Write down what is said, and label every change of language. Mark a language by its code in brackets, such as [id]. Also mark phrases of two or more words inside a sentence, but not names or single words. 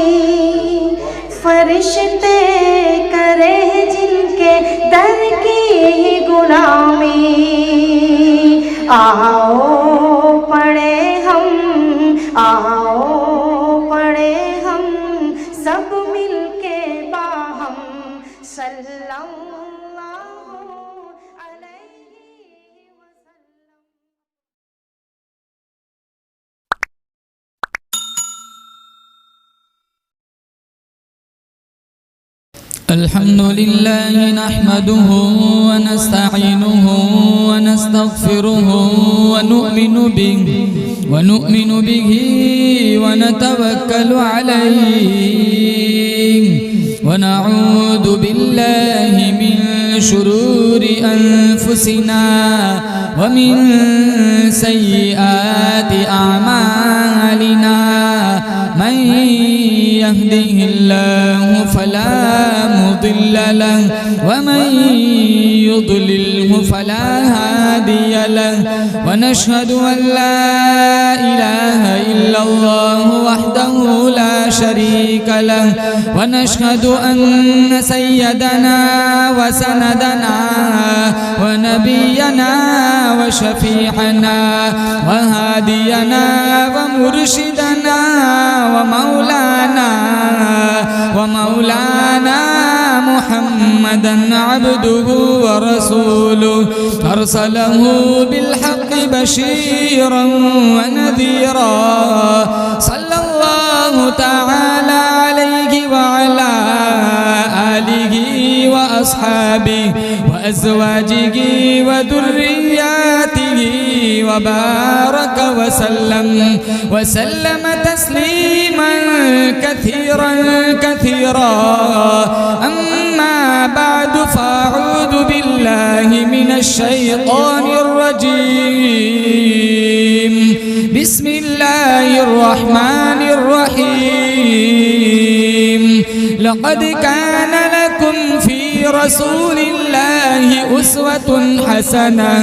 [ur] فرشتے کریں جن کے در کی غلامی. آؤ پڑھے ہم، آؤ پڑھے ہم سب مل کے باہم [ar] صلى الله عليه وسلم. الحمد لله نحمده ونستعينه ونستغفره و نؤمن به ونتوكل عليه ونعوذ بالله من شرور أنفسنا ومن سيئات أعمالنا. من يهده الله فلا مضل له ومن يضلله فلا هادي له. ونشهد أن لا إله إلا الله وحده لا شريك له ونشهد أن سيدنا وسندنا ونبينا وشفيعنا وهادينا ومرشدنا و مولانا محمدا عبده ورسوله أرسله بالحق بشيرا ونذيرا. صلى الله تعالى عليه وعلى آله وأصحابه وأزواجه وذرياته وبارك وسلم تسليما كثيرا. أما بعد فأعوذ بالله من الشيطان الرجيم. بسم الله الرحمن الرحيم. لقد كان لكم في رسول الله أسوة حسنة.